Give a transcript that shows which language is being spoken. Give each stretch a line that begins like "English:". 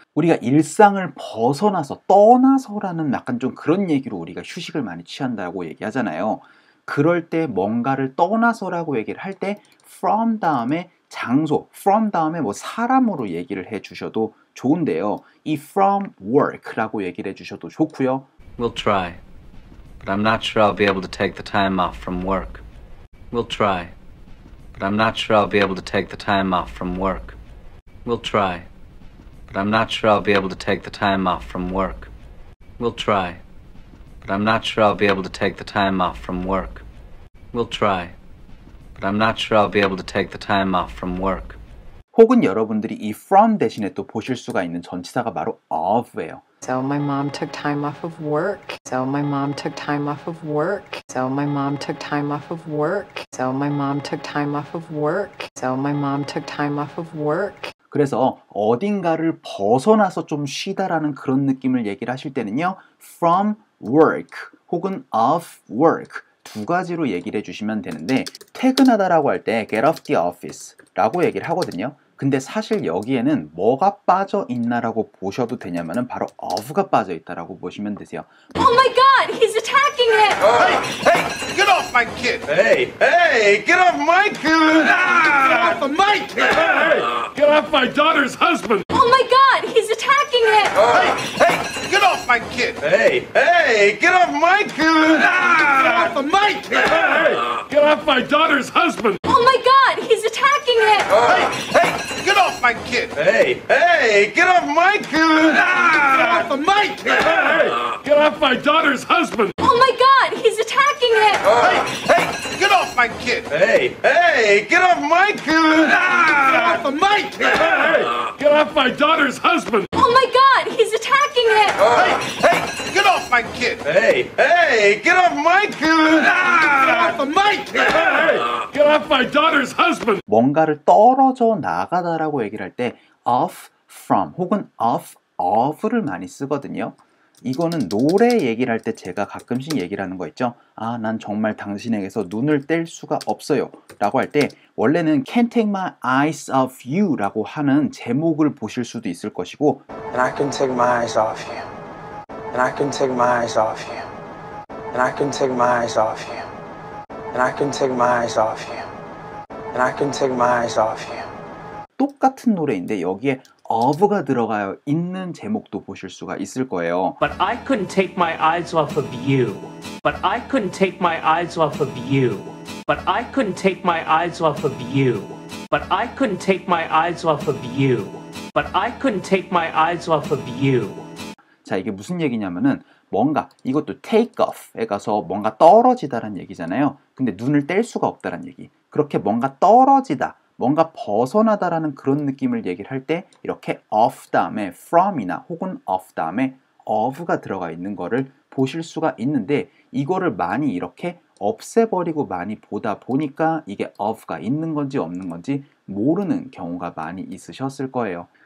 Korean: 우리가 일상을 벗어나서 떠나서라는 약간 좀 그런 얘기로 우리가 휴식을 많이 취한다고 얘기하잖아요. 그럴 때 뭔가를 떠나서라고 얘기를 할 때 from 다음에 장소, from 다음에 뭐 사람으로 얘기를 해 주셔도 좋은데요. 이 from work라고 얘기를 해 주셔도 좋고요.
English: We'll try, but I'm not sure I'll be able to take the time off from work. We'll try, but I'm not sure I'll be able to take the time off from work. We'll try, but I'm not sure I'll be able to take the time off from work. We'll try, but I'm not sure I'll be able to take the time off from work. We'll try, but I'm not sure I'll be able to take the time off from work.
Korean: 혹은 여러분들이 이 from 대신에 또 보실 수가 있는 전치사가 바로 of예요.
English: So my mom took time off of work. So my mom took time off of work. So my mom took time off of work. So my mom took time off of work. So my mom took time off of work.
Korean: 그래서 어딘가를 벗어나서 좀 쉬다라는 그런 느낌을 얘기를 하실 때는요. from work 혹은 of work 두 가지로 얘기를 해주시면 되는데 퇴근하다라고 할 때
English: get off the office
Korean: 라고 얘기를 하거든요. 근데 사실 여기에는 뭐가 빠져 있나라고 보셔도 되냐면은 바로 of가 빠져 있다라고 보시면 되세요.
English: Oh my God, he's attacking him! Hey, get off my kid! Hey, get off my kid! Get off of my kid! Hey, get off my daughter's husband! Oh my God, he's attacking him! Hey, get off my kid! Hey, get off my kid! Get off of my kid! Hey, get off my daughter's husband! Oh my God, he's attacking him! Hey, get off my kid! Hey, get off my kid! Get off of my kid! Hey, get off my daughter's husband! Oh my God, he's attacking him! Hey, get off my kid! Hey, get off my kid! Get off of my kid! Hey, get off my daughter's husband! Oh my God, he's attacking him! Hey, get off my kid! Hey, get off my kid! Get off of my kid! Hey, get off my daughter's husband!
Korean: 뭔가를 떨어져 나가다라고 얘기를 할 때 off from 혹은 of를 많이 쓰거든요. 이거는 노래 얘기를 할 때 제가 가끔씩 얘기를 하는 거 있죠. 아, 난 정말 당신에게서 눈을 뗄 수가 없어요 라고 할 때 원래는
English: Can't take my eyes off you
Korean: 라고 하는 제목을 보실 수도 있을 것이고
English: And I couldn't take my eyes off you. And I couldn't take my eyes off you. And I couldn't take my eyes off you. And I couldn't take my eyes off you. And I couldn't take my eyes off you.
Korean: 똑같은 노래인데 여기에 of가 들어가 있는 제목도 보실 수가 있을 거예요.
English: But I couldn't take my eyes off of you. But I couldn't take my eyes off of you. But I couldn't take my eyes off of you. But I couldn't take my eyes off of you. But I couldn't take my eyes off of you.
Korean: 자, 이게 무슨 얘기냐면은 뭔가 이것도 take off에 가서 뭔가 떨어지다란 얘기잖아요. 근데 눈을 뗄 수가 없다란 얘기. 그렇게 뭔가 떨어지다, 뭔가 벗어나다라는 그런 느낌을 얘기를 할 때 이렇게 off 다음에 from이나 혹은 off 다음에 of가 들어가 있는 거를 보실 수가 있는데 이거를 많이 이렇게 없애버리고 많이 보다 보니까 이게 of가 있는 건지 없는 건지 모르는 경우가 많이 있으셨을 거예요.